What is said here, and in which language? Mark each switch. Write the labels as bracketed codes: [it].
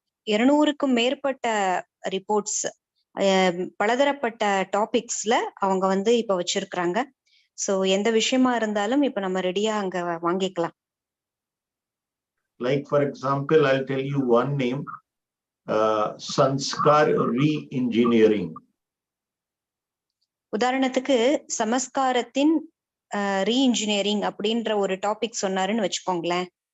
[ta] 200க்கும் மேற்பட்ட ரிப்போர்ட்ஸ் பலதரப்பட்ட டாபிக்ஸ்ல அவங்க வந்து இப்ப வச்சிருக்காங்க. சோ எந்த விஷயமா இருந்தாலும் இப்ப நம்ம ரெடியா அங்க வாங்கிக்கலாம். [en] Like for example, I'll tell you one name, Sanskar re-engineering. [ta] உதாரணத்துக்கு சமஸ்காரத்தின் ரீஇன்ஜினியரிங் அப்படின்ற ஒரு டாபிக் சொன்னாருன்னு வச்சுக்கோங்களேன்.